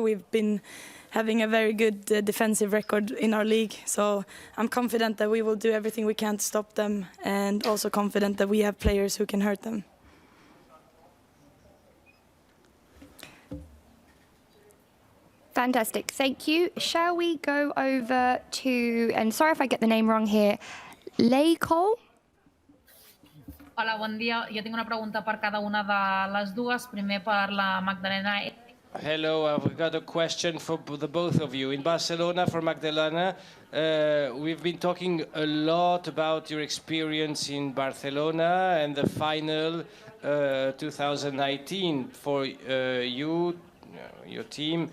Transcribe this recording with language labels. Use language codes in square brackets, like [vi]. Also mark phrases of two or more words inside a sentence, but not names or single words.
[en] We've been having a very good defensive record in our league, so I'm confident that we will do everything we can to stop them, and also confident that we have players who can hurt them. Fantastic, thank you. Shall we go over to, and sorry if I get the name wrong here, Leiko? [ca] Hola, bon dia. Jo tinc una pregunta per cada una de les dues. Primer per la Magdalena. [en] Hello, I've got a question for the both of you. In Barcelona, for Magdalena, we've been talking a lot about your experience in Barcelona and the final 2019 for you, your team.